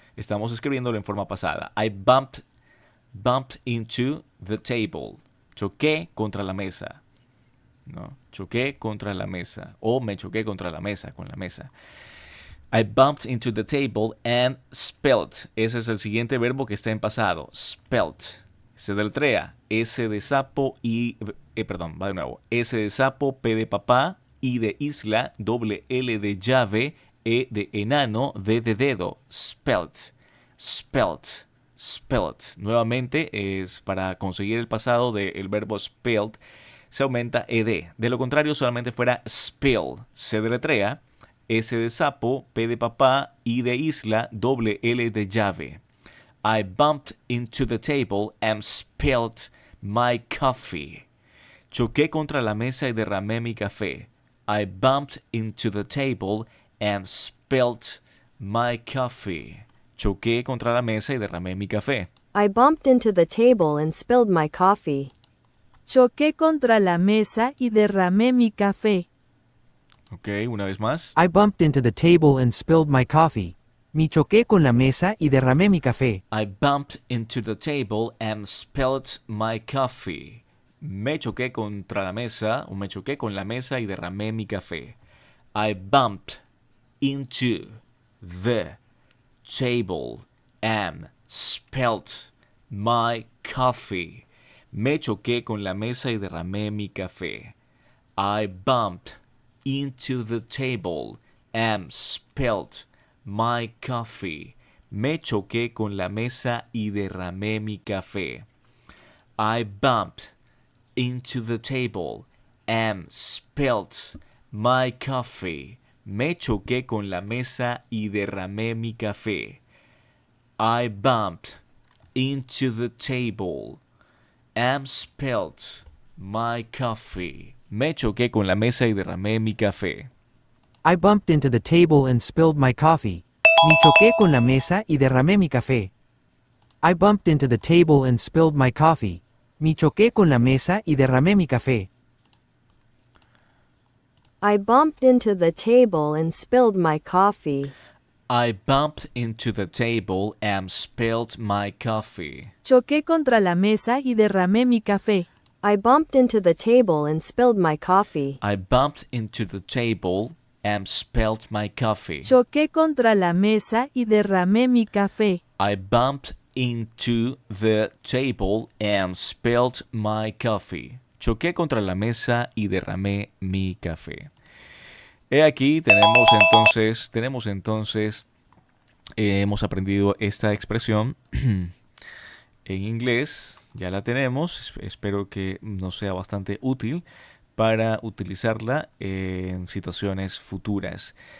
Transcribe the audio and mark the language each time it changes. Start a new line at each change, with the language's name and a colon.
Spanish: Estamos escribiéndolo en forma pasada.
English: I bumped into the table.
Spanish: Choqué contra la mesa. ¿No? Choqué contra la mesa. O me choqué contra la mesa, con la mesa.
English: I bumped into the table and spelled.
Spanish: Ese es el siguiente verbo que está en pasado. Spelled. Se deletrea. S de sapo y... va de nuevo. S de sapo, P de papá, I de isla, doble L de llave, E de enano, D de dedo. Spelled. Spelled. Spelled. Nuevamente es para conseguir el pasado del verbo spelled. Se aumenta ed. De lo contrario, solamente fuera spill. Se deletrea S de sapo, P de papá, I de isla, doble L de llave.
English: I bumped into the table and spilled my coffee.
Spanish: Choqué contra la mesa y derramé mi café.
English: I bumped into the table and spilled my coffee.
Spanish: Choqué contra la mesa y derramé mi café.
English: I bumped into the table and spilled my coffee.
Spanish: Choqué contra la mesa y derramé mi café. Ok, una vez más.
English: I bumped into the table and spilled my coffee.
Spanish: Me choqué con la mesa y derramé mi café.
English: I bumped into the table and spilled my coffee.
Spanish: Me choqué contra la mesa, o me choqué con la mesa y derramé mi café.
English: I bumped into the table and spilled my coffee.
Spanish: Me choqué con la mesa y derramé mi café.
English: I bumped into the table and spilled my coffee.
Spanish: Me choqué con la mesa y derramé mi café.
English: I bumped into the table and spilled my coffee.
Spanish: Me choqué con la mesa y derramé mi café.
English: I bumped into the table and spilled my coffee.
Spanish: Me choqué con la mesa y derramé mi café.
English: I bumped into the table and spilled my coffee.
Spanish: Me choqué con la mesa y derramé mi café.
English: I bumped into the table and spilled my coffee.
Spanish: Me choqué con la mesa y derramé mi café.
English: I bumped into the table and spilled my coffee. I bumped into the table and spilled my coffee.
Spanish: Choqué contra la mesa y derramé mi café.
English: I bumped into the table and spilled my coffee. I bumped into the table and spilled my coffee.
Spanish: Choqué contra la mesa y derramé mi café.
English: I bumped into the table and spilled my coffee.
Spanish: Choqué contra la mesa y derramé mi café. He aquí tenemos entonces, hemos aprendido esta expresión en inglés, ya la tenemos, espero que nos sea bastante útil para utilizarla en situaciones futuras.